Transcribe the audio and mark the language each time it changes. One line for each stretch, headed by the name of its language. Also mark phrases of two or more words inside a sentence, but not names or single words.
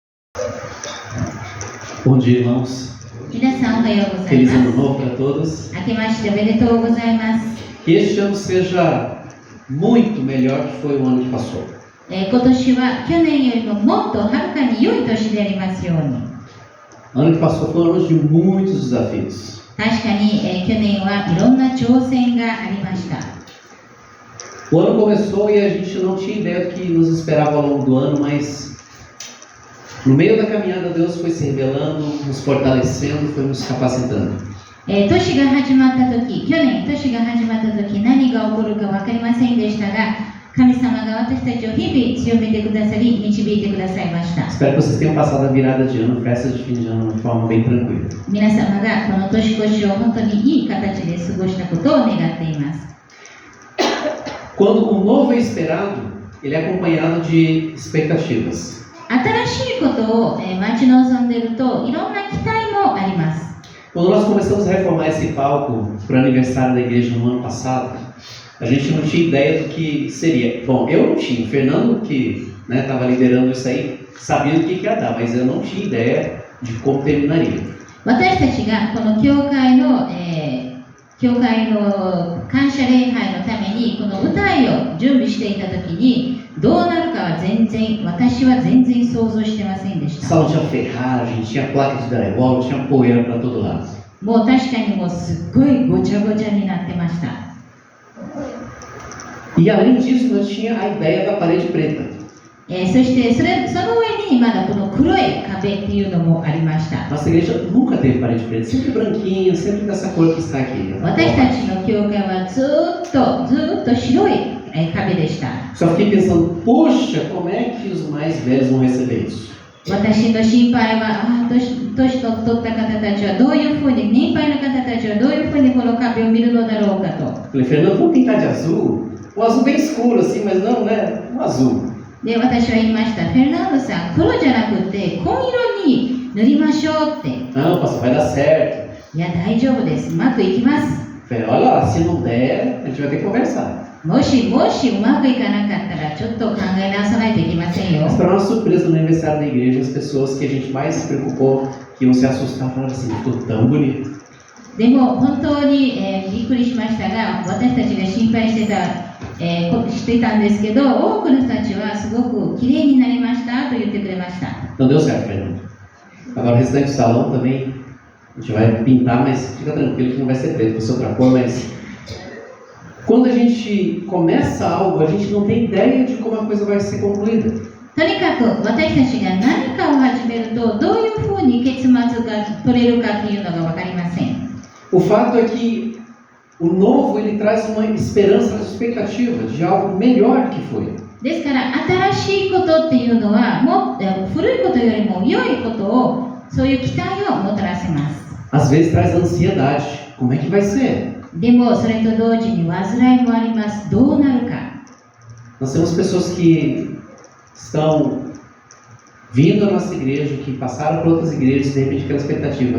Portuguese: Bom dia, irmãos.
Japanese: 皆さんおはようござい
Portuguese: Feliz
Japanese: ま
Portuguese: Ano
Japanese: す。
Portuguese: Novo para todos.
Japanese: 明けましておめでとうございます。
Portuguese: Que este ano seja muito melhor que foi o ano que passou.
Japanese: 今年は去年よりももっとはるかに良い年でありますように。
Portuguese: O ano que passou foi um ano de muitos desafios.
Japanese: 確かに、去年はいろんな挑戦がありました。
Portuguese: O ano começou e a gente não tinha ideia do que nos esperava ao longo do ano, mas no meio da caminhada Deus foi se revelando, nos fortalecendo, foi nos capacitando.
Japanese: 年が始まった時、去年年が始まった時何が起こるか分かりませんでしたが、神様が私たちを日々強めてくださり、導いてくださいました。
Portuguese: Espero que vocês tenham passado a virada de ano, festa de fim de ano de forma bem tranquila.
Japanese: 皆様がこの年越しを本当にいい形で過ごしたことを願っています。
Portuguese: Quando o novo é esperado, ele é acompanhado de expectativas.
Japanese: 新しいことを待ち望んでいるといろんな期待もあります。
Portuguese: Quando nós começamos a reformar esse palco para o aniversário da igreja no ano passado, a gente não tinha ideia do que seria. Bom, eu não tinha, o Fernando que estava liderando isso aí, sabia do que ia dar, mas eu não tinha ideia de como terminaria.
Japanese: 私たちがこの教会の感謝礼拝のためにこの舞台を準備していた時にどうなるかは私は全然想像してませんでし
Portuguese: O
Japanese: た。
Portuguese: salão tinha ferragem, tinha placa de drywall, tinha poeira para todo lado.
Japanese: もう確かにもうすっごいごちゃごちゃになってました。
Portuguese: E além disso, nós tinha a ideia da parede preta.
Japanese: そしてその上にまだこの黒い壁っていうのもありました。
Portuguese: Nossa igreja nunca teve parede preta, sempre branquinha, sempre dessa cor que está aqui.
Japanese: 私たちの教会はずっと白い壁でした。
Portuguese: Só fiquei pensando, poxa, como é que os mais velhos vão receber isso?
Japanese: 私の心配は、年を取った方たちはどういうふうに、年配の方たちはどういうふうにこの壁を見るのだろうかと。
Portuguese: Falei, Fernando, vamos pintar de azul? Um azul bem escuro assim, mas não, né? Um azul.
Japanese: で、私は言いました。フェルナンドさん、黒じゃなくて紺色に塗りましょうって。
Portuguese: Não, pastor, vai dar certo.
Japanese: いや、大丈夫です。うまくいきます。
Portuguese: Falei, olha lá, se não der, a gente vai ter que conversar.
Japanese: もしうまくいかなかったら、ちょっと考え直さないといけませんよ。
Portuguese: Mas para nossa surpresa, no aniversário da igreja, as pessoas que a gente mais se preocupou, que iam se assustar, falaram assim, ficou tão bonito.
Japanese: でも本当に、びっくりしましたが、私たちが心配してたんですけど、多くの人たちはすごく綺麗になりましたと言ってくれました。
Portuguese: Não deu certo, Fernando. Agora o restante do salão também, a gente vai pintar, mas fica tranquilo que não vai ser preto, vai ser outra cor, mas... Quando a gente começa algo, a gente não tem ideia de como a coisa vai ser concluída.
Japanese: とにかく私たちが何かを始めるとどういうふうに結末が取れるかというのが分かりません。
Portuguese: O fato é que o novo ele traz uma esperança, uma expectativa de algo melhor do que foi.
Japanese: ですから新しいことっていうのは古いことよりも良いことをそういう期待をもたらせます。
Portuguese: Às vezes traz ansiedade. Como é que vai ser?
Japanese: でもそれと同時に煩いもあります。どうなるか。
Portuguese: Nós temos pessoas que estão vindo à nossa igreja, que passaram por outras igrejas e de repente aquela expectativa.